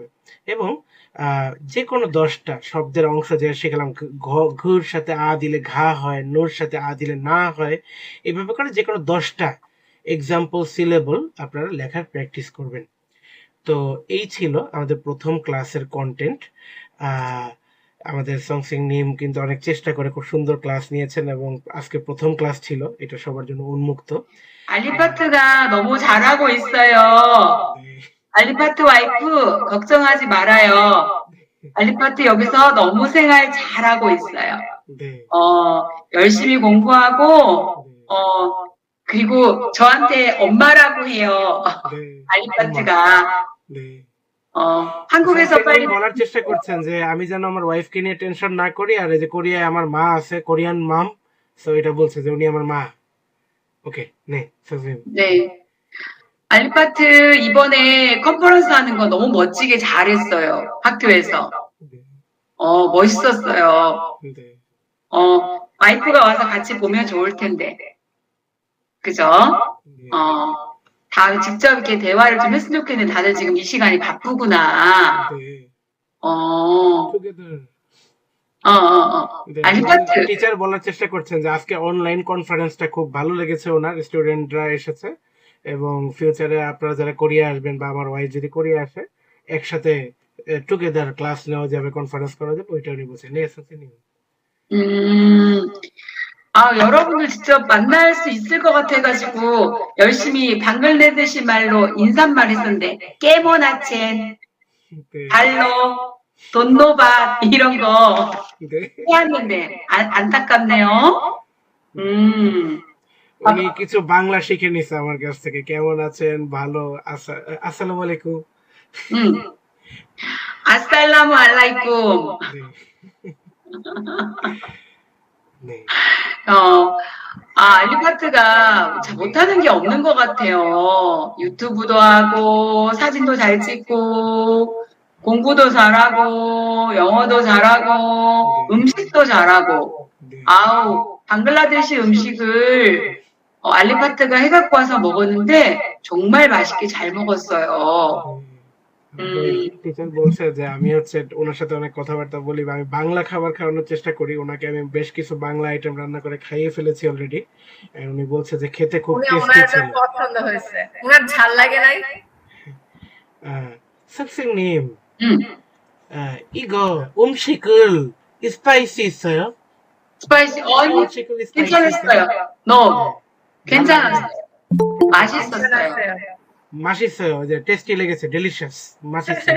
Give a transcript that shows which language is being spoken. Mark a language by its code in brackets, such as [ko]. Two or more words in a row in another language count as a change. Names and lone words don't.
[bn] এবং যে কোনো 10টা শব্দের অংশ যে শেখালাম, ঘুর সাথে আ দিলে ঘা হয়, নোর সাথে আ দিলে না হয়, এইভাবে করে যে কোনো 10টা [en] example syllable [bn] আপনারা লেখার প্র্যাকটিস করবেন। তো এই ছিল আমাদের প্রথম ক্লাসের কন্টেন্ট। আমাদের সংসিং নিম কিন্তু অনেক চেষ্টা করে খুব সুন্দর ক্লাস নিয়েছেন এবং আজকে প্রথম ক্লাস ছিল, এটা সবার জন্য উন্মুক্ত। [ko] 알리파트가 너무 잘하고 있어요. 알리파트 와이프 걱정하지 말아요. 알리파트 여기서 너무 생활 잘하고 있어요. 네. 열심히 공부하고 그리고 저한테 엄마라고 해요. 네. 알리파트가 네. 한국에서 빨리 [bn] বলার চেষ্টা করছেন যে আমি যেন আমার ওয়াইফকে নিয়ে টেনশন না করি, আর এই যে কোরিয়ায় আমার মা আছে, [en] Korean mom, [bn] সো এটা বলছে যে উনি আমার মা। ওকে, [ko] 네, 선생님. 네. 알리파트 이번에 컨퍼런스 하는 거 너무 멋지게 잘했어요. 학교에서. 네. 멋있었어요. 네. 와이프가 와서 같이 보면 좋을 텐데. 그죠? 네. 다음에 직접 이렇게 대화를 좀 했으면 좋겠는데 다들 지금 이 시간이 바쁘구나. 네. together. 네. 알리파트. [bn] টিচার বলার চেষ্টা করছেন যে আজকে [en] online conference [bn] খুব ভালো লেগেছে ওনার, স্টুডেন্টরা এসেছে এবং ফিউচারে আপনারা যারা কোরিয়া আসবেন বা আমার ওয়াইফ যদি কোরিয়া আসে, একসাথে [en] together class [bn] নেওয়া যাবে, কনফারেন্স করা যাবে, ওইটা উনি বলছেন। [ko] 네, 선생님. 여러분들 직접 만날 수 있을 것 같아가지고 열심히 방글 내듯이 말로 인사말 했었는데 [bn] কেমন আছেন, [ko] 네. [bn] ভালো, ধন্যবাদ [ko] 이런 거 네. 해왔는데 안타깝네요. [bn] উনি কিছু বাংলা শিখে নিছে আমার কাছ থেকে। কেমন আছেন? ভালো। [ar] السلام عليكم. السلام عليكم. [ko] 네. 네. 알리파트가 잘 못하는 게 없는 것 같아요. 유튜브도 하고, 사진도 잘 찍고, 공부도 잘하고, 영어도 잘하고, 음식도 잘하고. 네. 아우, 방글라데시 음식을 알리파트가 해갖고 와서 먹었는데, 정말 맛있게 잘 먹었어요. [bn] টিচার বলছে যে আমি হচ্ছে ওনার সাথে অনেক কথাবার্তা বলি বা আমি বাংলা খাবার খাওয়ানোর চেষ্টা করি ওনাকে। আমি বেশ কিছু বাংলা আইটেম রান্না করে খাইয়ে ফেলেছি অলরেডি। উনি বলছে যে খেতে খুব টেস্টি ছিল। পছন্দ হয়েছে। ওনার ঝাল লাগে নাই? [ko] 선생님, 이거 음식을 스파이시 있어요? 스파이시, 음식을 스파이시 괜찮았어요. 너무 괜찮았어요. 맛있었어요. 맛있어요. 이제 [bn] টেস্টি লেগেছে, [ko] 딜리셔스. 맛있어요.